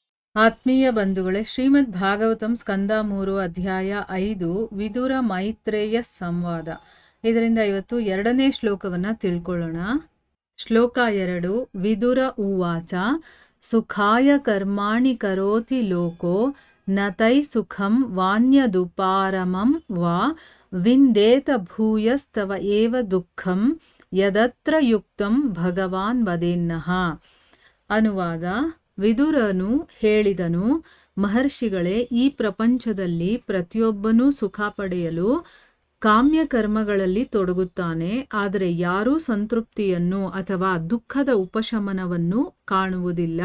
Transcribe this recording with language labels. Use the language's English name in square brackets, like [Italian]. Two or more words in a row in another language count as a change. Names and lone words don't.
[Kannada] ಆತ್ಮೀಯ ಬಂಧುಗಳೇ, ಶ್ರೀಮದ್ ಭಾಗವತಂ ಸ್ಕಂದ 3 ಅಧ್ಯಾಯ 5 ವಿದುರ ಮೈತ್ರೇಯ ಸಂವಾದ. ಇದರಿಂದ ಇವತ್ತು 2ನೇ ಶ್ಲೋಕವನ್ನ ತಿಳ್ಕೊಳ್ಳೋಣ. ಶ್ಲೋಕ 2. [Sanskrit] ವಿದುರ ಉವಾಚ ಸುಖಾಯ ಕರ್ಮಾಣಿ ಕರೋತಿ ಲೋಕೋ ನತೈ ಸುಖಂ ವಾನ್ಯದುಪಾರಮಂ ವಾ ವಿಂದೇತ ಭೂಯಸ್ತವ ಏವ ದುಃಖಂ ಯದತ್ರ ಯುಕ್ತಂ ಭಗವಾನ್ ವದೇನ್ನಃ. [Kannada] ಅನುವಾದ: ವಿದುರನು ಹೇಳಿದನು, ಮಹರ್ಷಿಗಳೇ, ಈ ಪ್ರಪಂಚದಲ್ಲಿ ಪ್ರತಿಯೊಬ್ಬನೂ ಸುಖ ಪಡೆಯಲು ಕಾಮ್ಯ ಕರ್ಮಗಳಲ್ಲಿ ತೊಡಗುತ್ತಾನೆ. ಆದರೆ ಯಾರೂ ಸಂತೃಪ್ತಿಯನ್ನು ಅಥವಾ ದುಃಖದ ಉಪಶಮನವನ್ನು ಕಾಣುವುದಿಲ್ಲ.